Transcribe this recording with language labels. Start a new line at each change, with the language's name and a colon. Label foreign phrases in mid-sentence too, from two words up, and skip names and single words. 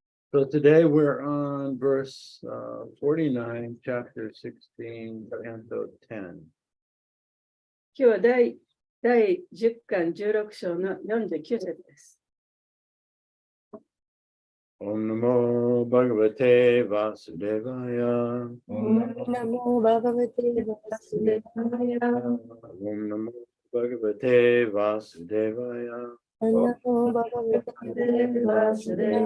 English: So today we're on verse 49, chapter 16, canto 10.
Japanese: 今日は第10巻16章の49節です。
Sanskrit: Om Namo Bhagavate Vasudevaya. Namo Bhagavate Vasudevaya. Om Namo Bhagavate Vasudevaya. Namo Bhagavate Vasudevaya.